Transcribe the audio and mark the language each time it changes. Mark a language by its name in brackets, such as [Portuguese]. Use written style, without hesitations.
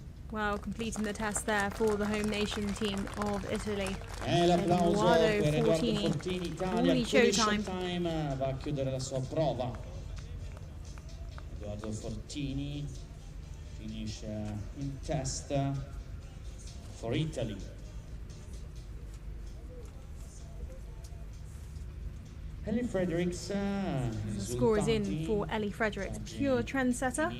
[English] Well, completing the test there for the home nation team of Italy. [Italian] L'applauso per Edoardo Fortini. Fortini, Italia. Cooley Showtime. Showtime va a chiudere la sua prova. [English] Edoardo Fortini finisce in test for Italy. Ellie Fredericks. The score is in for Ellie Fredericks, pure trendsetter.